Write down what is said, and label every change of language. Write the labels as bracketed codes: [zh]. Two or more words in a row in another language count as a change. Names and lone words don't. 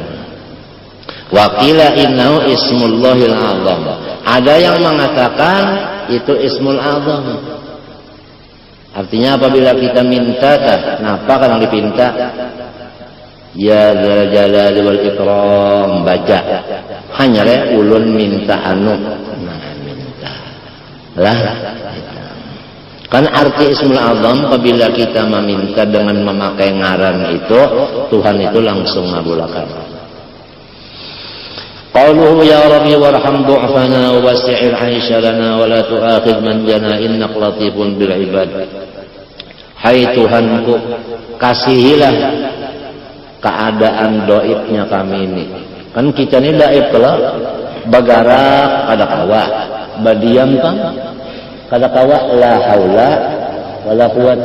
[ar] وقيل إنه اسم الله الأعظم. [bjn] Ada yang mengatakan itu [ar] اسم الأعظم. [bjn] Artinya apabila kita minta, kenapa kan dipinta? [ar] يا ذا الجلال والإكرام, [bjn] baca. Hanya ulun minta anu. Nah, minta. Lah. Kan arti [ar] اسم الأعظم [bjn] apabila kita meminta dengan memakai ngaran itu, Tuhan itu langsung ngabulkan. [ar] قوله يا رب ارحم ضعفنا ووسع العيش لنا ولا تؤاخذ من جنى إنك لطيف بالعباد. [bjn] Hai Tuhanku, kasihilah keadaan doibnya kami ini. Kan kita ini daib kalau bagarak kada kawa, badiam kan kada kawa, [ar] لا حول ولا قوة.